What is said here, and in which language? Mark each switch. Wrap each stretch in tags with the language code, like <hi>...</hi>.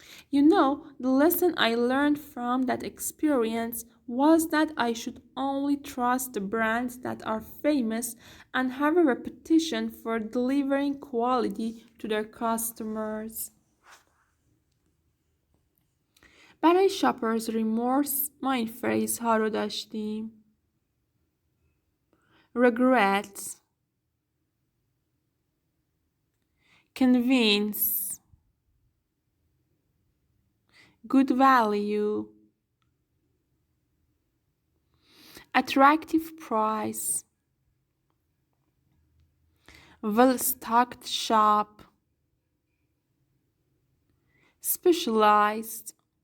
<en>You know, the lesson I learned from that experience was that I should only trust the brands that are famous and have a reputation for delivering quality to their customers.</en> <fa>برای شاپرز ریمورس ما این فریز ها رو داشتیم.</fa> <en>Regret, convince, good value, attractive price, well-stocked shop, specialized,</en>